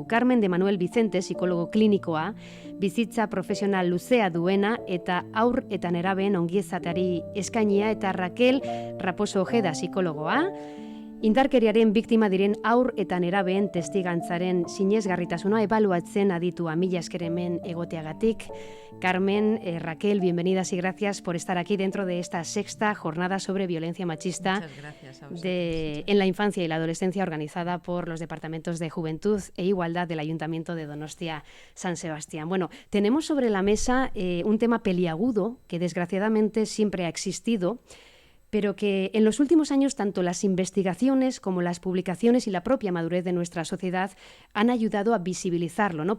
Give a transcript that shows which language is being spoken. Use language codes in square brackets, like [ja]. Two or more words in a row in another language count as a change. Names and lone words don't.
[eu] Carmen de Manuel Vicente, psikologo klinikoa, bizitza profesional luzea duena eta haur eta nerabeen ongiezateari eskainia, eta Raquel Raposo Ojeda, psikologoa, indarkeriaren biktima diren haur eta nerabeen testigantzaren sinesgarritasuna ebaluatzen aditua. Mila esker hemen egoteagatik. [es] Carmen, Raquel, bienvenidas y gracias por estar aquí dentro de esta 6ª jornada sobre violencia machista en la infancia y la adolescencia, organizada por los departamentos de Juventud e Igualdad del Ayuntamiento de Donostia San Sebastián. Bueno, tenemos sobre la mesa un tema peliagudo que desgraciadamente siempre ha existido, pero que en los últimos años tanto las investigaciones como las publicaciones y la propia madurez de nuestra sociedad han ayudado a visibilizarlo, ¿no?